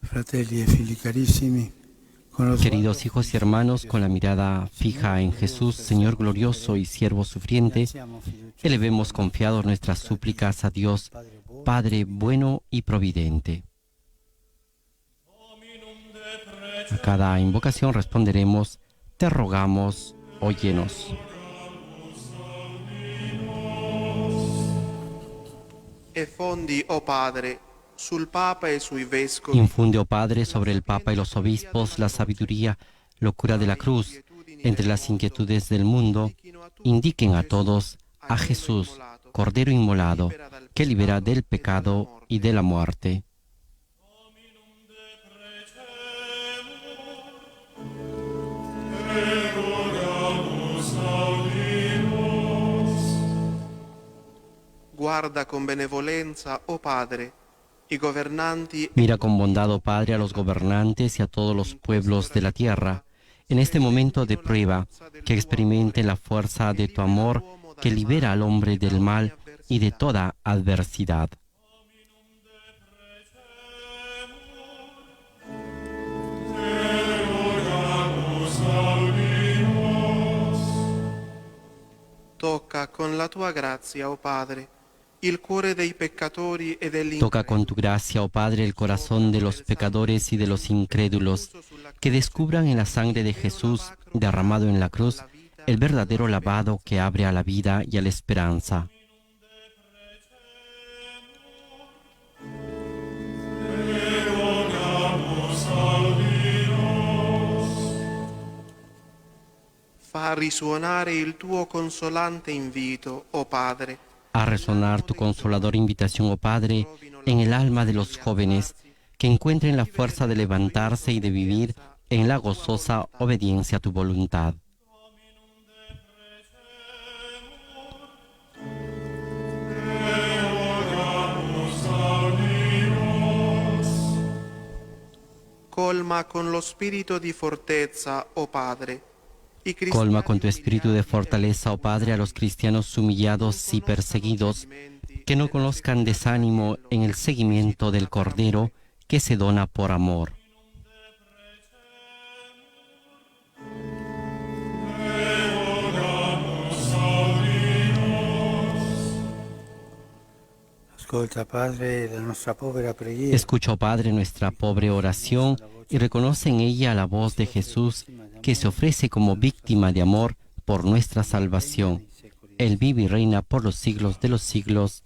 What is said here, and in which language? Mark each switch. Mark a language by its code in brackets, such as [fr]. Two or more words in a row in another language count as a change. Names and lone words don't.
[it] Fratelli e figli carissimi, con lo [es] Queridos hijos y hermanos, con la mirada fija en Jesús, Señor glorioso y siervo sufriente, elevemos confiados nuestras súplicas a Dios, Padre bueno y providente. A cada invocación responderemos: te rogamos, óyenos. [it] E fondi, oh Padre, sul Papa e sui Vescovi, [es] Infunde, oh Padre, sobre el Papa y los obispos la sabiduría, locura de la cruz, entre las inquietudes del mundo, indiquen a todos a Jesús, Cordero inmolado, que libera del pecado y de la muerte. [it] guarda con benevolenza, oh Padre, i governanti [es] Mira con bondad, oh Padre, a los gobernantes y a todos los pueblos de la tierra, en este momento de prueba, que experimenten la fuerza de tu amor, que libera al hombre del mal y de toda adversidad. [it] tocca con la tua grazia, oh Padre, il cuore dei peccatori e degli [es] Toca con tu gracia, oh Padre, el corazón de los pecadores y de los incrédulos, que descubran en la sangre de Jesús derramado en la cruz el verdadero lavado que abre a la vida y a la esperanza. [it] fa risuonare il tuo consolante invito, oh Padre, [es] A resonar tu consoladora invitación, oh Padre, en el alma de los jóvenes, que encuentren la fuerza de levantarse y de vivir en la gozosa obediencia a tu voluntad. [it] colma con lo spirito di fortezza, oh Padre, i [es] Colma con tu espíritu de fortaleza, oh Padre, a los cristianos humillados y perseguidos, que no conozcan desánimo en el seguimiento del Cordero que se dona por amor. [it] Ascolta, Padre, la nostra povera preghiera. [es] Escucha, oh Padre, nuestra pobre oración y reconoce en ella la voz de Jesús que se ofrece como víctima de amor por nuestra salvación. Él vive y reina por los siglos de los siglos.